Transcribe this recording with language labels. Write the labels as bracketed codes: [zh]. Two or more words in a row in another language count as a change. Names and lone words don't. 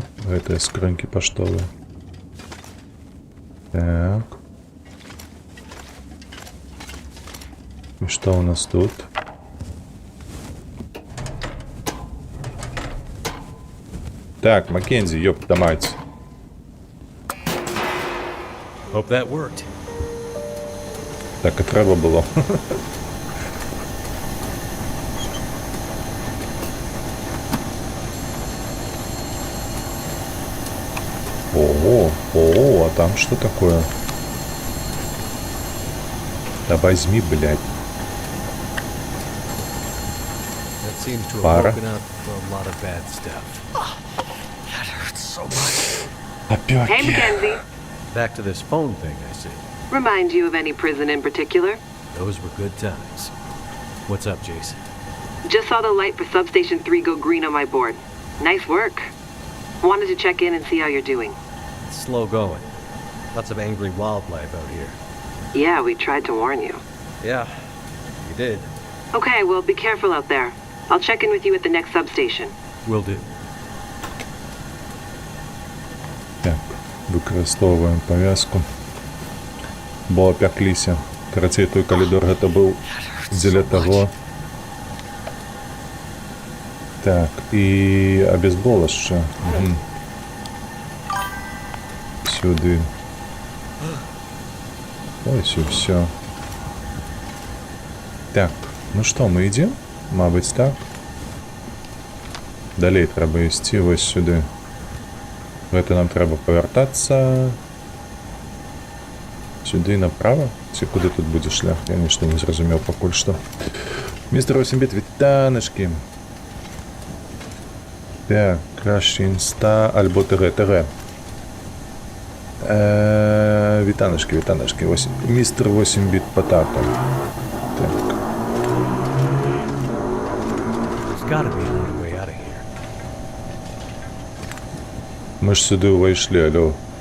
[be] Гэтыя скрынкі паштовыя. Так. І што ў нас тут? Так, Маккензі, [ru] ёпта мать. [en] Hope that worked. [be] Так і трэба было. [ru] Ого, а там что такое? Да возьми, блядь. Пара. Опять. [en] Hey, Mackenzie. Back to this phone thing, I see. Remind you of any prison in particular? Those were good times. What's up, Jason? Just saw the light for Substation 3 go green on my board. Nice work. Wanted to check in and see how you're doing. It's slow going. Lots of angry wildlife out here. Yeah, we tried to warn you. Yeah, you did. Okay, well, be careful out there. I'll check in with you at the next substation. Will do. [be] Так, выкарыстоўваем павязку. Бо апякліся. Карацей, той калідор гэта быў дзеля таго. Так, і абезболашча. Сюды. [uk] Ось і все. [be] Так, ну што, мы ідзем? Мабыць, так. Далей трэба ісці вось сюды. Гэта нам трэба павяртацца. Сюды направо? Ці куды тут будзе шлях? Я нешта не зразумеў пакуль што. [uk] Містер 8-біт, вітанашкі. Так, краще інста, альбо ТГ. Вітанашкі. Містер 8-біт патата. Так. Мы ж сюди увайшлі, алло.